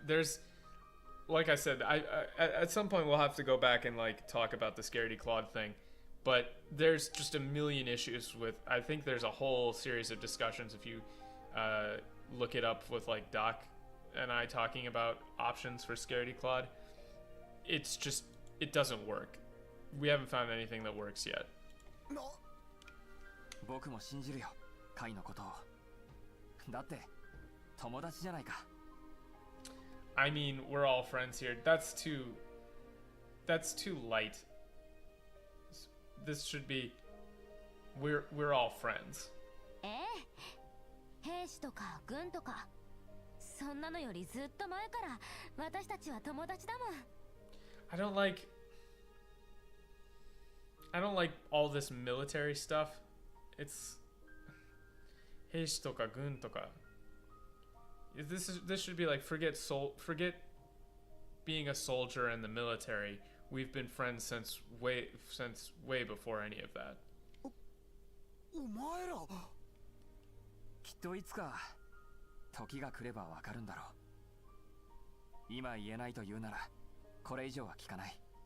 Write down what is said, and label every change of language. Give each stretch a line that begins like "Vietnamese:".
English: There's, like I said, I at some point we'll have to go back and like talk about the Scaredy Claude thing, but there's just a million issues with. I think there's a whole series of discussions if you look it up with like Doc and I talking about options for Scaredy Claude. It's just, it doesn't work. We haven't found anything that works yet.
Japanese: 僕も信じるよ、カイのことを。だって友達じゃないか。
English: I mean, we're all friends here. That's too light. This should be we're all friends.
Japanese: 兵士とか軍とかそんなのよりずっと前から私たちは友達だもん。
English: I don't like all this military stuff. It's
Japanese: 兵士とか軍とか.
English: This should be like forget being a soldier in the military. We've been friends since way before any of that.
Japanese: お前ら。きっといつか時が来ればわかるんだろう。今言えないと言うならこれ以上は聞かない。